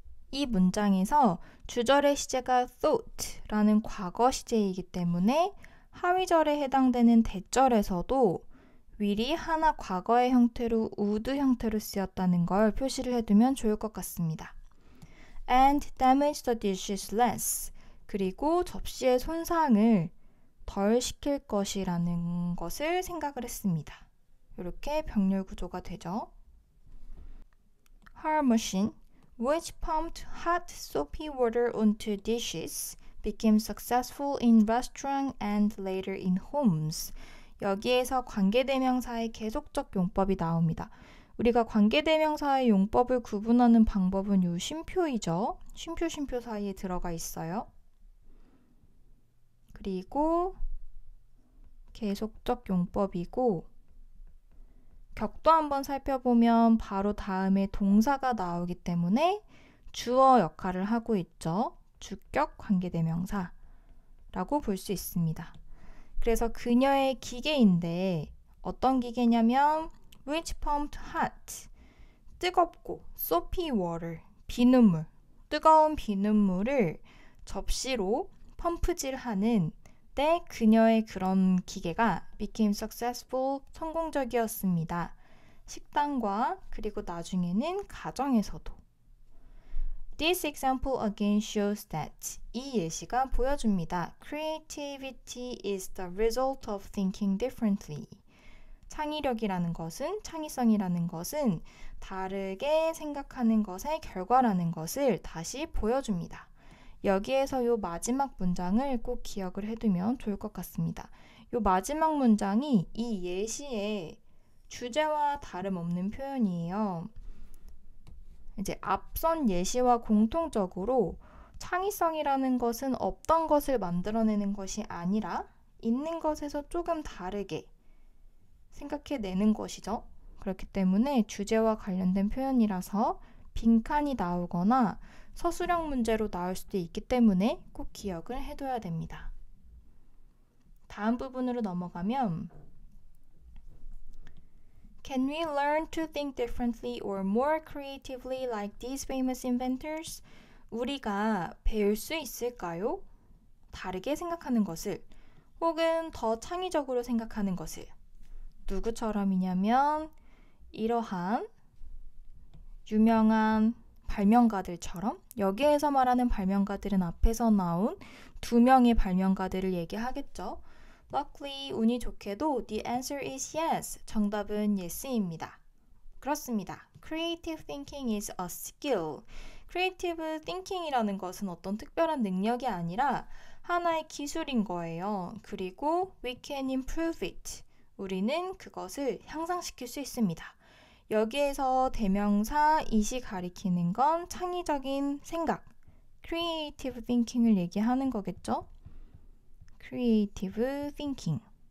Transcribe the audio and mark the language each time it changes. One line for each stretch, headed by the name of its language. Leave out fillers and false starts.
Korean: 이 문장에서 주절의 시제가 thought라는 과거 시제이기 때문에 하위절에 해당되는 대절에서도 will이 하나 과거의 형태로 would 형태로 쓰였다는 걸 표시를 해두면 좋을 것 같습니다.
English: And damage the dishes less.
Korean: 그리고 접시의 손상을 덜 시킬 것이라는 것을 생각을 했습니다. 이렇게 병렬 구조가 되죠.
English: Her machine, which pumped hot soapy water onto dishes, became successful in restaurants and later in homes.
Korean: 여기에서 관계대명사의 계속적 용법이 나옵니다. 우리가 관계대명사의 용법을 구분하는 방법은 요 쉼표이죠. 쉼표 사이에 들어가 있어요. 그리고 계속적 용법이고 격도 한번 살펴보면 바로 다음에 동사가 나오기 때문에 주어 역할을 하고 있죠. 주격 관계대명사라고 볼 수 있습니다. 그래서 그녀의 기계인데 어떤 기계냐면
English: which pumped hot,
Korean: 뜨겁고
English: soapy water,
Korean: 비눗물, 뜨거운 비눗물을 접시로 펌프질하는 때 그녀의 그런 기계가
English: became successful,
Korean: 성공적이었습니다. 식당과 그리고 나중에는 가정에서도.
English: This example again shows that
Korean: 이 예시가 보여줍니다.
English: Creativity is the result of thinking differently.
Korean: 창의력이라는 것은, 창의성이라는 것은 다르게 생각하는 것의 결과라는 것을 다시 보여줍니다. 여기에서 요 마지막 문장을 꼭 기억을 해두면 좋을 것 같습니다. 요 마지막 문장이 이 예시의 주제와 다름없는 표현이에요. 이제 앞선 예시와 공통적으로 창의성이라는 것은 없던 것을 만들어내는 것이 아니라 있는 것에서 조금 다르게 생각해내는 것이죠. 그렇기 때문에 주제와 관련된 표현이라서 빈칸이 나오거나 서술형 문제로 나올 수도 있기 때문에 꼭 기억을 해둬야 됩니다. 다음 부분으로 넘어가면
English: Can we learn to think differently or more creatively like these famous inventors?
Korean: 우리가 배울 수 있을까요? 다르게 생각하는 것을 혹은 더 창의적으로 생각하는 것을 누구처럼이냐면 이러한 유명한 발명가들처럼 여기에서 말하는 발명가들은 앞에서 나온 두 명의 발명가들을 얘기하겠죠.
English: Luckily,
Korean: 운이 좋게도
English: the answer is yes.
Korean: 정답은 yes입니다. 그렇습니다.
English: Creative thinking is a skill.
Korean: Creative thinking이라는 것은 어떤 특별한 능력이 아니라 하나의 기술인 거예요.
English: 그리고 we can improve it.
Korean: 우리는 그것을 향상시킬 수 있습니다. 여기에서 대명사 it이 가리키는 건 창의적인 생각, creative thinking을 얘기하는 거겠죠?
English: creative thinking.